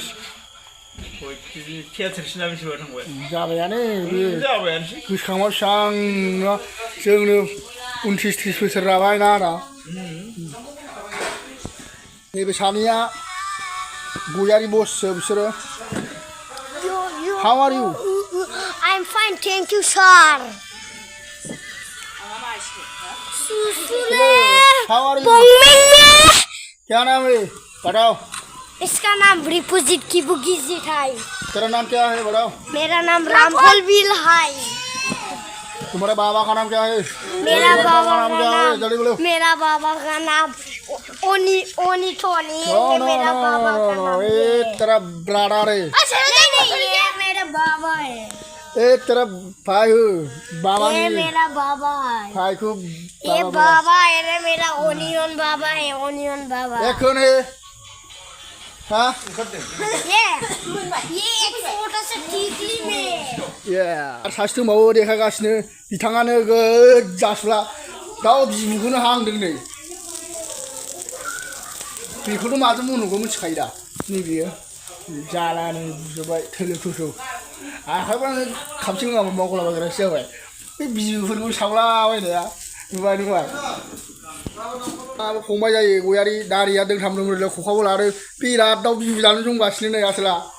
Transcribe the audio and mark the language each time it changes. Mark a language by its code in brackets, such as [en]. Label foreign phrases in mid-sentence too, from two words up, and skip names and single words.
[brx] थियाटारसिना बेसेबां थांबाय जाबायानो बे गोसोखांबा बेसेबां जोंनो 29-30 बोसोर जाबाय ना आदा। नैबे सानैया गयारि बससो बिसोरो। [en] How are you? I'm fine, thank you, sir. How are you? Bong meng meh. [hi] क्या नाम है बताओ इसका नाम रिपुजित की बुगिजित है तेरा नाम क्या है बताओ मेरा नाम रामफल बिल है तुम्हारे बाबा का नाम क्या है मेरा बाबा का नाम जल्दी बोलो मेरा बाबा का नाम ओनी ओनी टोनी नो ये नो मेरा नो बाबा नो का नो नाम ये तेरा ब्राडर है नहीं ये मेरा बाबा है ये तेरा भाई है बाबा ये नहीं मेरा बाबा है भाई को ये बाबा है रे मेरा ओनियन बाबा है ओनियन बाबा ये कौन है हाँ ये एक फोटो से टिकली में [brx] ये सासे दंबावो देखायगासिनो बिथाङानो गोजासुला दाउ बिबुखौनो हांदों नै बेखौथ' माजों मुनुखौ मिथिखायो दा नैबेयो जालानो बुजोबबाय थोलो थोसौ आखाइफ्रानो खामसे नङाबा मावगलाबायग्रासो जाबाय बे बिबुफोरखौ सावलाबायनाया नुबाय फंबाय जायो गयारि दारिया दोंथाम दोंब्रैल' खखाबो लादों बिराद दाउ बिबु जानो जंगासिनो नै आसोला